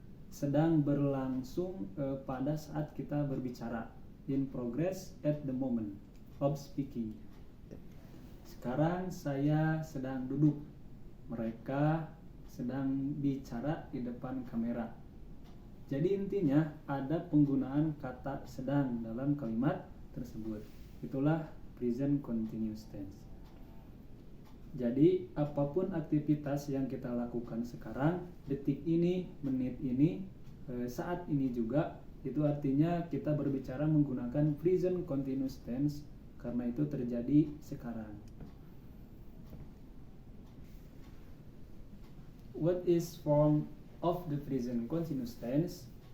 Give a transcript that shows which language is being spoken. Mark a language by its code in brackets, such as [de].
[id] Sedang berlangsung pada saat kita berbicara. [en] In progress at the moment of speaking. [id] Sekarang saya sedang duduk. Mereka sedang bicara di depan kamera. Jadi intinya ada penggunaan kata sedang dalam kalimat tersebut. Itulah present continuous tense. Jadi apapun aktivitas yang kita lakukan sekarang, detik ini, menit ini, saat ini juga, itu artinya kita berbicara menggunakan present continuous tense karena itu terjadi sekarang. [en] What is form of the present continuous tense?